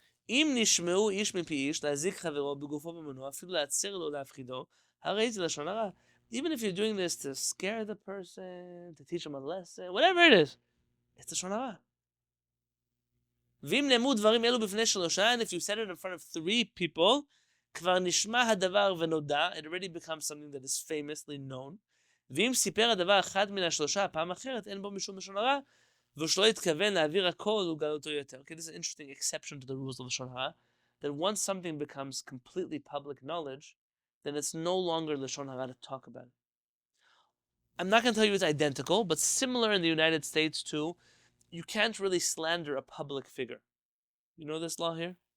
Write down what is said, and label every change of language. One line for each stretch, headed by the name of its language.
Hebrew: אם נשמעו איש מפי איש להזיק חברו בגופו במנוע, אפילו להצר לו להפחידו, הרי זה לשון הרע.
English: Even if you're doing this to scare the person, to teach them a lesson, whatever it is, it's לשון הרע.
Hebrew: ואם נאמרו דברים אלו בפני שלושה,
English: and if you said it in front of 3 people,
Hebrew: כבר נשמע הדבר ונודע,
English: it already becomes something that is famously known.
Hebrew: ואם סיפר הדבר אחד מן השלושה פעם אחרת, אין בו משום לשון הרע, ושלא יתכוון להעביר הכל וגלותו יותר.
English: Okay, this is an interesting exception to the rules of לשון הרע, that once something becomes completely public knowledge, then it's no longer לשון הרע to talk about it. I'm not going to tell you it's identical, but similar in the United States too, you can't really slander a public figure. You know this law here?